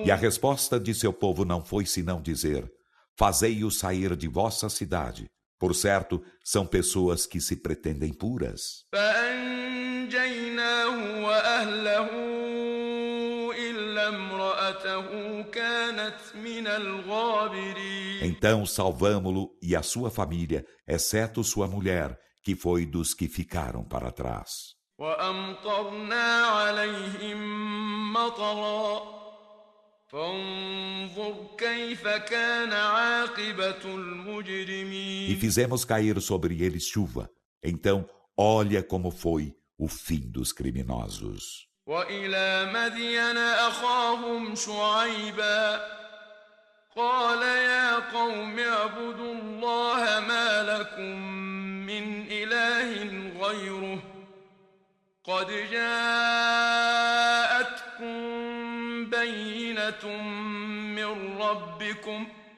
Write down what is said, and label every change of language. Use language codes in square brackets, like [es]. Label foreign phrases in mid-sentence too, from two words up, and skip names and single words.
[pt] E a resposta de seu povo não foi senão dizer: fazei-os sair de vossa cidade. Por certo, são pessoas que se pretendem puras. [ar] فأنجيناه وأهله إلا امرأته كانت من الغابرين [pt] Então salvamo-lo e a sua família, exceto sua mulher, que foi dos que ficaram para trás. [ar] وأمطرنا عليهم مطرا فانظر كيف كان عاقبة [pt] E [ar] المجرمين [pt] fizemos cair sobre eles chuva. Então, olha como foi o fim dos criminosos. [ar] وإلى مدين أخاهم شعيبا قال يا قوم اعبدوا الله ما لكم من إله غيره قد جاءتكم بينة من ربكم